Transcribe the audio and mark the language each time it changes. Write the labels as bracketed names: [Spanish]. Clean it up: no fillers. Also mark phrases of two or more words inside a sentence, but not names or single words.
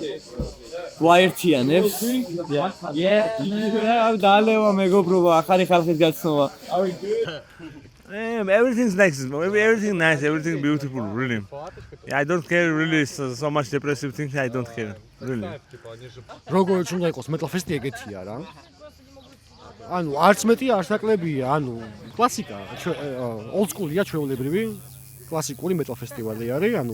[Georgian] გვაერთიანებს. დაალევა მეგობრობა, ახალი ხალხის გაცნობა. [English] Everything's nice, everything beautiful, really. I don't care really so much depressive things, I don't care, really. [Georgian] როგორც უნდა იყოს [English] metal festi [Georgian] ეგეთია რა. ანუ არც მეტი არც ნაკლებია, ანუ კლასიკა, [English] old school-ია [Georgian] ჩვეულებრივი, კლასიკური [English] metal festival-ი [Georgian] არის, ანუ